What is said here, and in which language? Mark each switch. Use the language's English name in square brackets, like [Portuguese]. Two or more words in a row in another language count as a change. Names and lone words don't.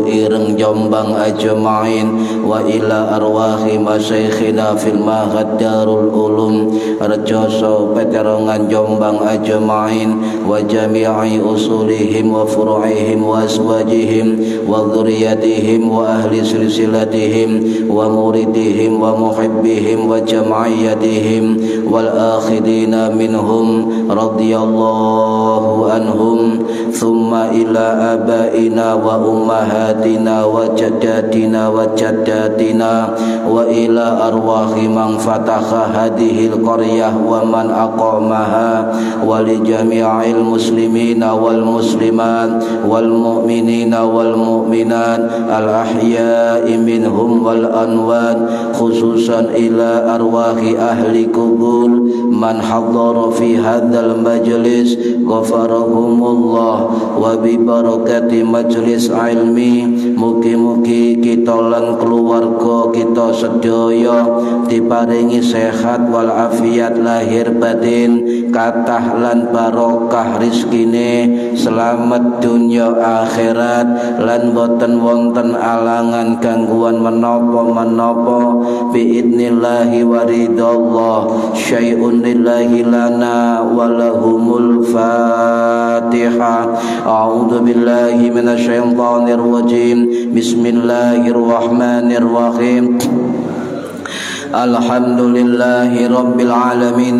[Arabic] ireng Jombang أجمعين، وإلى أرواح مشايخنا في المعهد Darul Ulum Rejoso Peterongan Jombang أجمعين، وجميع أصولهم وفروعهم وأزواجهم وذرياتهم وأهل سلسلتهم ومريديهم ومحبيهم وجمعياتهم والآخذين منهم رضي الله عنهم، ثم إلى آبائنا وأمهاتنا وجداتنا وجداتنا، وإلى أرواح من فتح هذه القرية ومن أقامها، ولجميع المسلمين والمسلمات والمؤمنين والمؤمنات الأحياء منهم وال أموات، خصوصا إلى أرواح أهل قبور من حضر في هذا المجلس غفر الله لهم، وببركة مجلس علم [Javanese] mugi-mugi kita lan keluarga kita sedaya diparingi sehat wal afiat lahir batin, kathah lan barokah rizkine, selamat dunya akhirat, lan boten wonten alangan gangguan menapa-menapa [Arabic] بإذن الله ورضا الله. شيء لله لنا ولهم الفاتحة. أعوذ بالله من الشيطان الرجيم. بسم الله الرحمن الرحيم. الحمد لله رب العالمين.